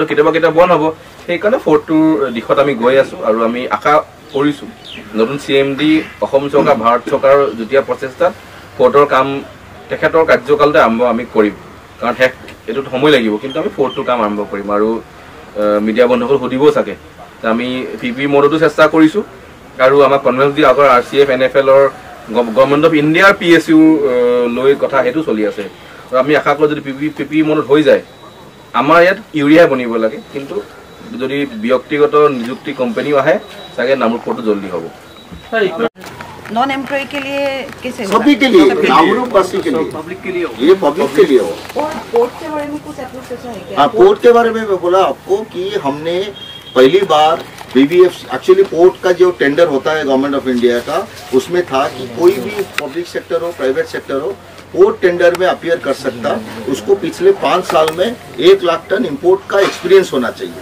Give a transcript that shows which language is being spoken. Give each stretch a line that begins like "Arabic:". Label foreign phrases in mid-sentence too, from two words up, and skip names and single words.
Assamese: কেতিয়াবা বন্ধ হ'ব সেইকাৰণে 4টোৰ দিশত আমি গৈ আছোঁ আৰু আমি আশা কৰিছোঁ নতুন CMD অসম চৰকাৰ ভাৰত চৰকাৰৰ যুটীয়া প্ৰচেষ্টাত 4টোৰ কাম তেখেতৰ কাৰ্যকালতে আৰম্ভ আমি কৰিম কাৰণ এইটোত সময় লাগিব কিন্তু আমি 4টোৰ কাম আৰম্ভ কৰিম আৰু মিডিয়া বন্ধুসকল সুধিবও চাগে আমি PP মোডতো চেষ্টা কৰিছোঁ আৰু আমাৰ কনভেন্স আগৰ RCF NFL
English: Government of India
Assamese: PSU লৈ কথা সেইটো চলি আছে। আৰু আমি আশা কৰোঁ যদি PPE মনত হৈ যায় আমাৰ ইয়াত ইউৰিয়া বনিব লাগে, কিন্তু যদি ব্যক্তিগত নিযুক্তি কোম্পানীও আহে চাগে নামৰূপ পোৰ্টটো জলদি হ'ব।
English: non employ
Hindi: के लिए कैसे? सभी के लिए, नामरूप वासी के लिए, पब्लिक के लिए ये पब्लिक के लिए हो। और पोर्ट के बारे में कुछ अप्रोच है क्या? हाँ, पोर्ट के बारे में मैं बोला आपको कि हमने पहली बार BVF
English: actually port
Hindi: का जो टेंडर होता है
English: Government of India
Hindi: का, उसमें था कि कोई भी
English: public sector
Hindi: हो
English: private sector
Hindi: हो
English: port tender
Hindi: में अपीयर कर सकता, उसको पिछले 5 साल में 1 लाख टन इंपोर्ट का एक्सपीरियंस होना चाहिए।